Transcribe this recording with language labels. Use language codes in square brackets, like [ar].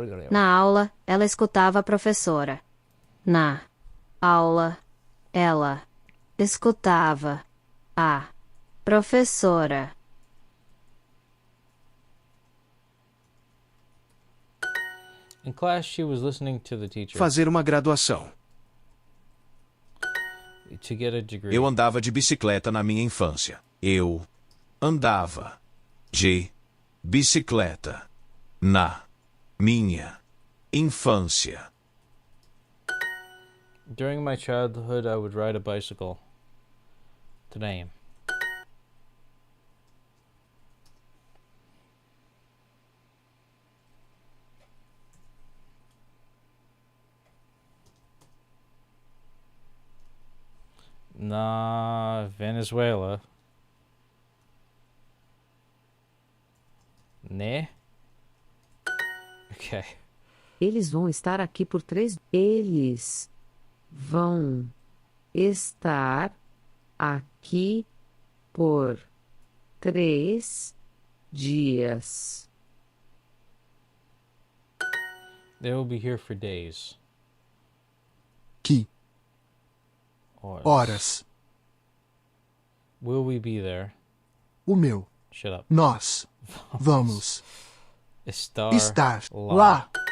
[pt] Na aula, ela escutava a professora. Na aula, ela escutava a professora. [en] In class, she was listening to the teacher. [pt] Fazer uma graduação. [en] To get a degree. [pt] Eu andava de bicicleta na minha infância. Eu andava de bicicleta na minha infância. [en] During my childhood, I would ride a bicycle. To name. [pt] Na Venezuela. Né? Okay. Eles vão estar aqui por 3. Eles vão estar aqui por 3 dias. [en] They will be here for days. [pt] Que. Horas. [en] Will we be there? [pt] O meu. [en] Shut up. [pt] Nós. Vamos. Estar lá.